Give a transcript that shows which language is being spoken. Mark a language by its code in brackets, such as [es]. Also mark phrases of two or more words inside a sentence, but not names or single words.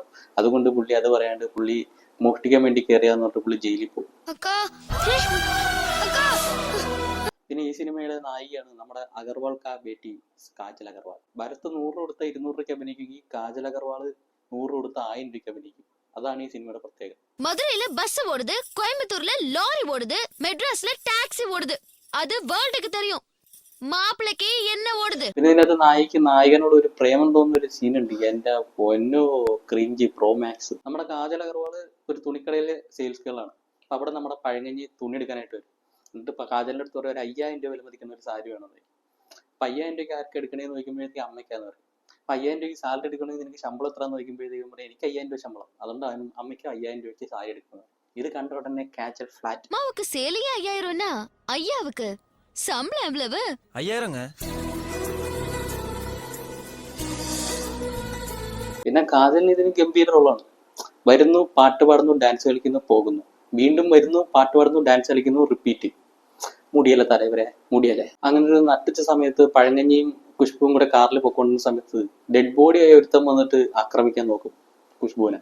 [ml] അതുകൊണ്ട് പുള്ളി അത് പറയാണ്ട് പുള്ളി മോഷ്ടിക്കാൻ വേണ്ടി കയറിയാന്ന് പറഞ്ഞിട്ട് പുള്ളി ജയിലിൽ പോകും. പിന്നെ ഈ സിനിമയുടെ നായികയാണ് നമ്മുടെ അഗർവാൾ [hi] का बेटी [ml] കാജൽ അഗർവാൾ. ഭരത് 100 കൊടുത്ത 200 രൂപയ്ക്ക് അഭിനയിക്കും. ഈ കാജൽ അഗർവാൾ 100 കൊടുത്ത 1000 രൂപയ്ക്ക് അഭിനയിക്കും. അതാണ് ഈ സിനിമയുടെ പ്രത്യേകത. [ta] மதுரையில பஸ் ஓடுது, கோயம்புத்தூர்ல லாரி ஓடுது, மெட்ராஸ்ல டாக்ஸி ஓடுது. அது வேர்ல்டுக்கு தெரியும். மாப்பிள்ளைக்கு என்ன ஓடுது. [ml] പിന്നെ ഇതിനകത്ത് നായിക്ക് നായകനോട് ഒരു പ്രേമം തോന്നുന്ന ഒരു സീനുണ്ട്. എന്റെ പൊന്നോ [en] cringy pro max. [ml] നമ്മുടെ കാജൽ അഗർവാള് ഒരു തുണിക്കടയിലെ [en] sales girl. [ml] അപ്പൊ അവിടെ നമ്മുടെ പഴങ്കഞ്ഞി തുണി എടുക്കാനായിട്ട് വരും. എന്നിട്ട് കാജലിന്റെ അടുത്ത് ഒരു 5000 രൂപ വില മതിക്കുന്ന ഒരു സാരി വേണം. അപ്പൊ 5000 രൂപയ്ക്ക് ആർക്ക് എടുക്കണേന്ന് ചോദിക്കുമ്പോഴത്തേക്ക് അമ്മയ്ക്കാന്ന് പറയും. അപ്പൊ 5000 രൂപയ്ക്ക് സാലറി എടുക്കണമെങ്കിൽ നിനക്ക് ശമ്പളം എത്ര ചോദിക്കുമ്പോഴത്തേക്കും പറയും എനിക്ക് 5000 രൂപ ശമ്പളം. അതുകൊണ്ട് അമ്മയ്ക്ക് 5000 രൂപയ്ക്ക് സാരി എടുക്കുന്നത്. ഇത് കണ്ട ഉടനെ കാജൽ ഫ്ലാറ്റ്. [ta] அம்மாவுக்கு சேலையே 5000னா ஐயாவுக்கு சம்பளம் எவ்வளவு? 5000ங்க. [ml] പിന്നെ കാജലിന് ഇതിന് ഗംഭീര റോളാണ്. വരുന്നു, പാട്ട് പാടുന്നു, ഡാൻസ് കളിക്കുന്നു, പോകുന്നു. വീണ്ടും വരുന്നു, പാട്ട് പാടുന്നു, ഡാൻസ് കളിക്കുന്നു, റിപ്പീറ്റ്. മുടിയല്ലേ തലവരെ, മുടിയല്ലേ. അങ്ങനെ ഒരു നട്ടിച്ച സമയത്ത് പഴങ്കഞ്ഞിയും കുഷ്ബുവും കൂടെ കാറിൽ പൊക്കൊണ്ടിരുന്ന സമയത്ത് [en] dead body [ml] ആയി ഒരുത്തം വന്നിട്ട് ആക്രമിക്കാൻ നോക്കും കുഷ്ബുവിനെ.